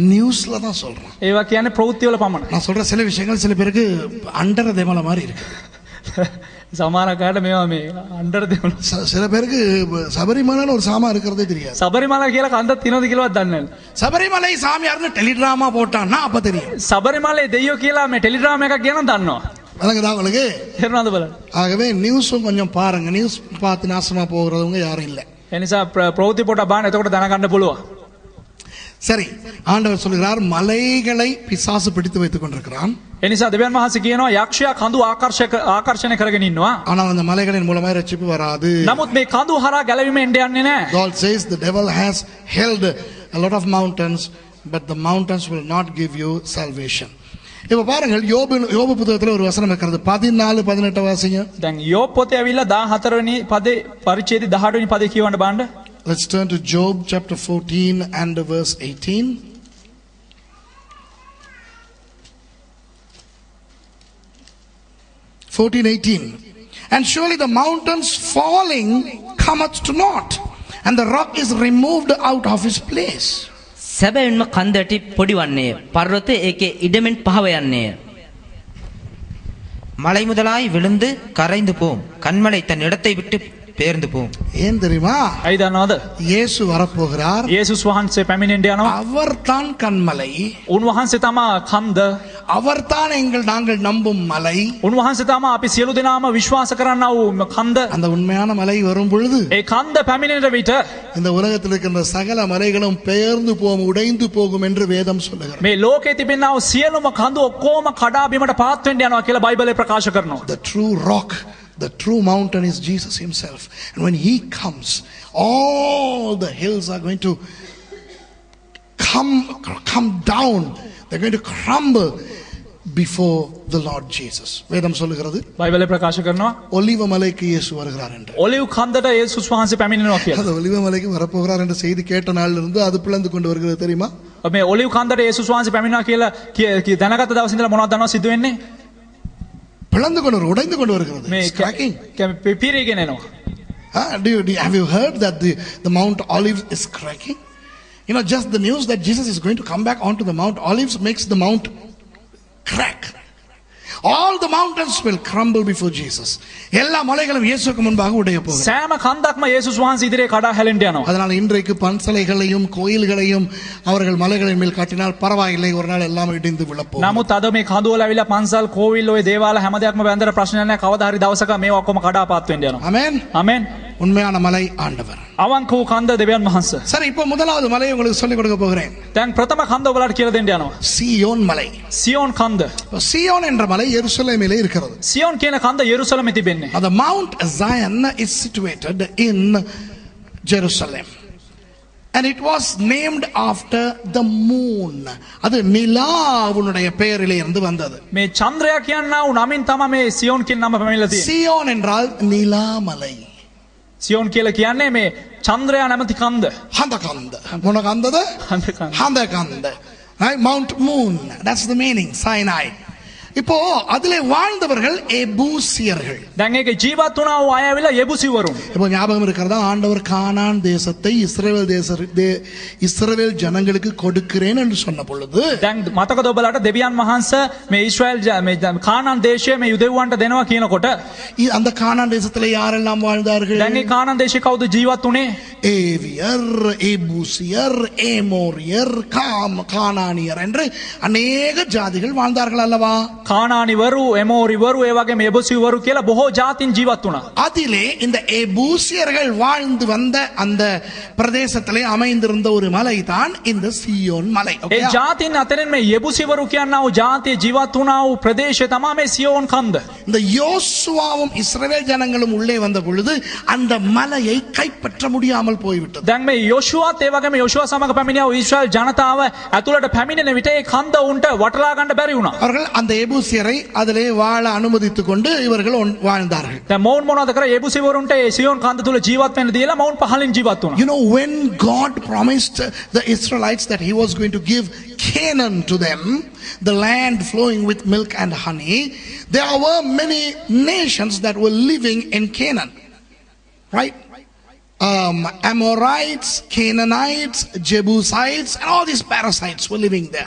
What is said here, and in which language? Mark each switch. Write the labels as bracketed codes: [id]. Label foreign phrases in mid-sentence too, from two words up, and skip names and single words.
[ta] நியூஸ்ல தான் சொல்றான். [si] ඒවා කියන්නේ ප්‍රවෘත්ති වල පමණයි. [ta] நான் சொல்ற சில விஷயங்கள் சில பேருக்கு அண்டர் தேமல மாதிரி இருக்கு. [si] සමහරක් අයට මේවා මේ අnder දෙවන. [ta] சில பேருக்கு சபரிமலைன்னு ஒரு சாமா இருக்கிறதே தெரியாது. [si] සබරිමල කියලා කන්දක් තියෙනවද කියලාවත් දන්නේ නැහැ. [ta] சபரிமலை சாமியார்னு டெலிகிராமா போட்டான்னா அப்ப தெரியும். [si] සබරිමලේ දෙයියෝ කියලා මේ ටෙලිග්‍රෑම් එකක් කියනවා දන්නවා. [ta] வணக்கதா உங்களுக்கு. [si] තේරුණාද බලන්න. [ta] ஆகவே நியூஸும் கொஞ்சம் பாருங்க. நியூஸ் பார்த்து நாசமா போகிறவங்க யாரும் இல்லை. [si] එනිසා ප්‍රවෘත්ති පොත බලන්න එතකොට දැනගන්න පුළුවන්. [ta] சரி, ஆண்டவர் சொல்கிறார் மலைகளை பிசாசு பிடித்து வைத்துக் கொண்டிருக்கிறான். [si] එනිසා දෙවියන් වහන්සේ කියනවා යක්ෂයා කඳු ආකර්ෂණය කරගෙන ඉන්නවා. [ta] ஆனால் அந்த மலைகளின் மூலமா ரட்சிப்பு வராது. [si] නමුත් මේ කඳු හරහා ගැලවීම එන්න යන්නේ නැහැ. [en] God says the devil has held a lot of mountains, but the mountains will not give you salvation. [ta] இப்ப பாருங்கள், யோபு புத்தகத்துல ஒரு வசனம் இருக்கிறது. 14:18 வாசிங்க. [si] දැන් யோබ් පොතේ ඇවිල්ලා 14 වෙනි පදේ පරිච්ඡේදය 18 වෙනි පදේ කියවන්න බලන්න. [en] Let's turn to Job chapter 14 and verse 18. 14:18. And surely the mountains falling cometh to naught, and the rock is removed out of his place. [si] සැබවින්ම කන්දටි පොඩිවන්නේය. පර්වතය ඒකේ ඉඩමෙන් පහව යන්නේය. [ta] மலை முதலாய் விழுந்து கரைந்து போம், கண்மலை தன் இடத்தை விட்டு பேர்ந்து போம். ஏன் தெரியுமா? [si] ඇයි දන්නවද? [ta] இயேசு வரப்போகிறார். [si] යේසුස් වහන්සේ පැමිණෙන්න යනවා. [ta] அவர்தான் கண்மலை, [si] උන්වහන්සේ තමා කන්ද. [ta] அவர்தான் நாங்கள் நம்பும் மலை. [si] උන්වහන්සේ තමා අපි සියලු දෙනාම විශ්වාස කරන්නා වූ කන්ද. [ta] அந்த உண்மையான மலை வரும் பொழுது [si] ඒ කන්ද පැමිණෙන විට [ta] இந்த உலகத்தில் இருக்கின்ற சகல மலைகளும் பெயர்ந்து போகும், உடைந்து போகும் என்று வேதம் சொல்லுகிறது. [si] මේ ලෝකේ තිබෙනා වූ සියලුම කඳු ඔක්කොම කඩා බිමට පාත් වෙන්න යනවා කියලා බයිබලය ප්‍රකාශ කරනවා. [en] The true rock, the true mountain is Jesus himself. And when he comes, all the hills are going to come down. They're going to crumble before the Lord Jesus. [ta] வேதம் சொல்லுகிறது, [si] බයිබලය ප්‍රකාශ කරනවා [ta] ஒலிவ மலைக்கு இயேசு வருகிறார் என்று. [si] ඔලිව් කන්දට යේසුස් වහන්සේ පැමිණෙනවා කියලා. [ta] அந்த ஒலிவ மலைக்கு வரப்போகிறார் என்ற செய்தி கேட்ட நாளிலிருந்து இருந்து அது பிளந்து கொண்டு வருகிறது தெரியுமா? [si] මේ ඔලිව් කන්දට යේසුස් වහන්සේ පැමිණෙනවා කියලා දැනගත්ත දවස් ඉඳලා මොනවද දන්නවද සිදු වෙන්නේ? [ta] பிளந்து கொண்டு உடைந்து கொண்டு வருகிறது. [en] It's cracking. [si] පිරීගෙන එනවා. [en] Have you heard that the Mount Olives is cracking? You know, just the news that Jesus is going to come back onto the Mount Olives makes the mount crack. All the mountains will crumble before Jesus. [ta] எல்லா மலைகளும் இயேசுவுக்கு முன்பாக உடைய போகும். [si] සෑම කන්දක්ම යේසුස් වහන්සේ ඉදිරියේ කඩා හැලෙන්න යනවා. [ta] அதனால இன்றைக்கு பன்சலைகளையும் கோயில்களையும் அவர்கள் மலைகளின் மேல் காட்டினால் பரவாயில்லை, ஒரு நாள் எல்லாம் இடிந்து விழப்போகும். [si] නමුත් අද මේ කඳු වල ඇවිල්ලා පන්සල් කෝවිල් ඔය දේවාල හැම දෙයක්ම බැඳලා ප්‍රශ්න නැහැ. කවදා හරි දවසක මේවා ඔක්කොම කඩා පාත් වෙන්න යනවා. [ta] ஆமென். [si] ආමෙන්. [ta] உண்மையான மலை ஆண்டவர். [si] අවංක වූ කන්ද දෙවියන් වහන්සේ. [ta] சரி, இப்போ முதலாவது மலையை உங்களுக்கு சொல்லிக் கொடுக்க போகிறேன். [si] දැන් ප්‍රථම කන්ද ඔයාලට කියලා දෙන්න යනවා. [ta] சீயோன் மலை. [si] සියෝන් කන්ද. [ta] சீயோன் என்ற மலை எருசலேமிலே இருக்கிறது. [si] සියෝන් කියන කන්ද යෙරුසලමේ තිබෙන්නේ. [en] The Mount Zion is situated in Jerusalem. And it was named after the moon. [ta] அது நிலாவுடைய பெயரிலே இருந்து வந்தது. [si] මේ චන්ද්‍රයා කියනා වූ නමින් තමයි මේ සියෝන් කියන නම පැමිණලා තියෙන්නේ. [ta] சீயோன் என்றால் நிலாமலை. [si] සියෝන් කියලා කියන්නේ මේ චන්ද්‍රයා නැමැති කන්ද. [ta] அந்த கந்த. [si] මොන කන්දද? [ta] அந்த கந்த. [en] Right? Mount Moon. That's the meaning. Sinai. [ta] இப்போ அதிலே வாழ்ந்தவர்கள் எபூசியர்கள். [si] දැන් ඒකේ ජීවත් වුණා වූ අය ඇවිල්ලා යෙබුසිවරුන්. [ta] இப்போ ஞாபகம் இருக்கிறதா, ஆண்டவர் கானான் தேசத்தை இஸ்ரவேல் ஜனங்களுக்கு கொடுக்கிறேன் என்று சொன்ன பொழுது, [si] දැන් මතකද ඔබලාට දෙවියන් වහන්සේ මේ ඊශ්‍රායල් මේ කානාන් දේශයේ මේ යුදෙව්වන්ට දෙනවා කියනකොට [ta] அந்த கானான் தேசத்திலே யாரெல்லாம் வாழ்ந்தார்கள்? [si] දැන් මේ කානාන් දේශේ කවුද ජීවත් වුණේ? [ta] ஏவியர், எபூசியர், ஏமோரியர், கானானியர் என்று அநேக ஜாதிகள் வாழ்ந்தார்கள் அல்லவா? [si] කානානිවරු, එමෝරිවරු, ඒ වගේම යෙබුසිවරු කියලා බොහෝ ජාතින් ජීවත් වුණා. [ta] அதிலே இந்த எபூசியர்கள் வாழ்ந்து வந்த அந்த பிரதேசத்திலே அமைந்திருந்த ஒரு மலை தான் இந்த சீயோன் மலை. [si] ඒ ජාතින් අතරින් මේ යෙබුසිවරු කියනා වූ ජාතිය ජීවත් වුණා වූ ප්‍රදේශය තමයි මේ සියෝන් කන්ද. [ta] இந்த யோசுவாவும் இஸ்ரவேல் ஜனங்களும் உள்ளே வந்த பொழுது அந்த மலையை கைப்பற்ற முடியாமல் போய்விட்டது. [si] දැන් මේ යෝෂුවත් ඒ වගේම යෝෂුවා සමග පැමිණියා වූ ඊශ්‍රායල් ජනතාව ඇතුළට පැමිණෙන විට ඒ කන්ද උන්ට වටලා ගන්න බැරි වුණා. [ta] அவர்கள் அந்த எபூசியரை அதிலே வாழ அனுமதித்துக் கொண்டு இவர்கள் வாழ்ந்தார்கள். [si] දැන් මොවුන් මොනවද කරේ? යෙබුසිවරුන්ට ඒ සියෝන් කන්ද තුල ජීවත් වෙන්න දීලා මොවුන් පහලින් ජීවත් වුණා. [en] You know, when God promised the Israelites that he was going to give Canaan to them, the land flowing with milk and honey, there were many nations that were living in Canaan, right? Amorites, Canaanites, Jebusites, and all these parasites were living there.